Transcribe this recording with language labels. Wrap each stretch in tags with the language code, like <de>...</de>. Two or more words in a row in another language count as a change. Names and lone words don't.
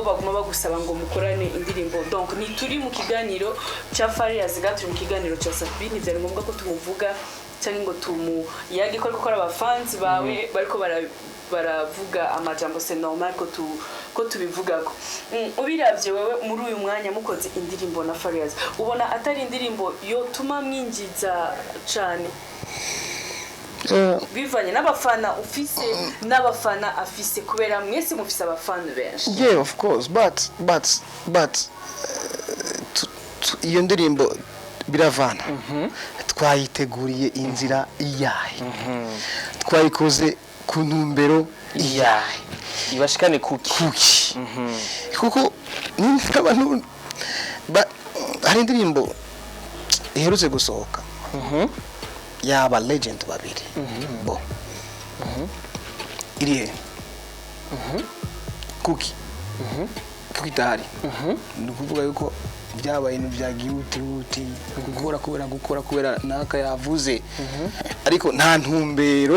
<rn>baguma bagusaba ngo mukorane indirimbo donc ni turi mu kiganiro cya Farias gaturi mu kiganiro cya Sadbi ntivyari ngombwa ko tumuvuga cyangwa ngo yage ko gukora abafans bawe bariko baravuga amajambo</rn> <fr>c'est normal</fr> <rn>ko tubivugako ubiravye wewe muri uyu mwanya mukoze indirimbo na Farias ubona atari indirimbo yo tuma mwinjiza cyane bivanye n'abafana ufise n'abafana afise kubera mwese mufise abafana benshi</rn> <en>of course</en> <rn>but iyo ndirimbo biravana twayiteguriye inzira iyahe twayikoze ku ntumbero iyahe ibashikane kuki kuko n'abantu hari indirimbo iherutse gusohoka yaba legend babiri bo irihe kuki idahari ni ukuvuga yuko byabaye ibintu byagiye utihuti gukora kubera naka yavuze ariko nta ntumbero</rn>